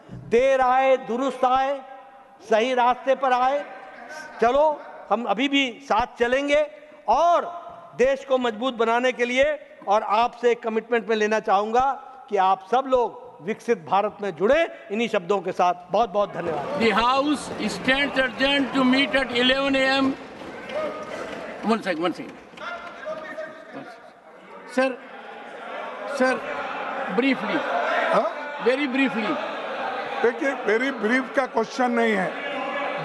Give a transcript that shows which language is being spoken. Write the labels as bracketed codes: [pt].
[hi] देर आए दुरुस्त आए, सही रास्ते पर आए, चलो हम अभी भी साथ चलेंगे और देश को मजबूत बनाने के लिए और आपसे एक कमिटमेंट में लेना चाहूंगा कि आप सब लोग विकसित भारत में जुड़े। इन्हीं शब्दों के साथ बहुत बहुत धन्यवाद। [en] The House stands adjourned to meet at 11 a.m. One second. Sir, briefly, very briefly. [hi] देखिए, वेरी ब्रीफ का क्वेश्चन नहीं है।